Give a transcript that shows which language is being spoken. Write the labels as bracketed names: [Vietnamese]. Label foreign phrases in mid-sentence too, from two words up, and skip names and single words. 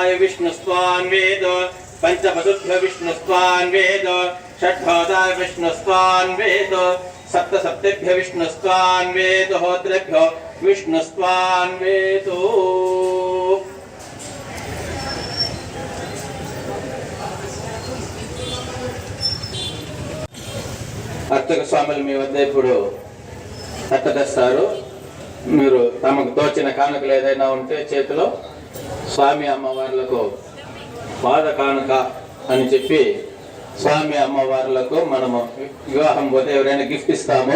[Sanskrit] विष्णुस्त्वान् वेद पंचवसुभ्य विष्णुस्त्वान् वेद षड्भोदा विष्णुस्त्वान् वेद सप्तसप्तेभ्य विष्णुस्त्वान् वेद होत्रेभ्यो विष्णुस्त्वान् वेद [Telugu] అర్చక స్వాములు మీ వద్ద ఇప్పుడు తట్టదస్తారు. మీరు తమకు తోచిన కానుకలు ఏదైనా ఉంటే చేతిలో స్వామి అమ్మవార్లకు పాద కానుక అని చెప్పి స్వామి అమ్మవార్లకు మనము వివాహం పోతే ఎవరైనా గిఫ్ట్ ఇస్తాము.